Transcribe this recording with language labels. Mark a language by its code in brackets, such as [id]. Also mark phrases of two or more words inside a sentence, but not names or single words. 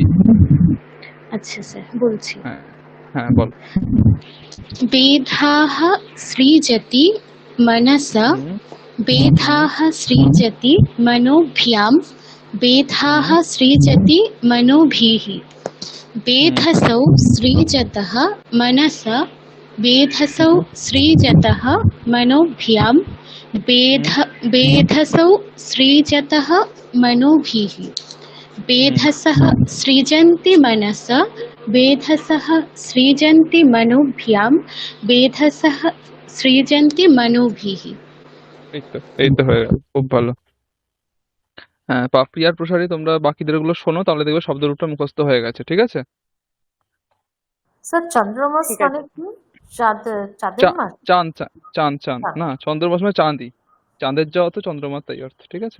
[bn] আচ্ছা স্যার বলছি। হ্যাঁ হ্যাঁ বল। [sa] বেদাः সৃজতি মনসা হুম বেদাः সৃজতি মনোভ্যাম বেদাः হুম সৃজতি মনোভিः হুম बेधसौ सृजतः मनसा बेधसौ হুম सृजतः मनोभ्यां হুম बेधसौ सृजतः मनोभिः হুম बेधसः सृजन्ति मनसा बेधसः सृजन्ति मनोभ्यां बेधसः सृजन्ति मनोभिः। [bn] এই তো হয়ে গেল, খুব ভালো। হ্যাঁ, পাপড়ি আর প্রসারী তোমরা বাকিদের গুলো শোনো, তাহলে দেখবে শব্দ রূপটা মুখস্থ হয়ে গেছে, ঠিক আছে? স্যার চন্দ্রমাস ঠিক মানে আছে। কি? চাঁদের চা মাস? চাঁদ চাঁদ চাঁদ চাঁদ চাঁদ। না, চন্দ্রমাস মানে চাঁদই, চাঁদের যা অর্থ চন্দ্রমাস তাই অর্থ, ঠিক আছে?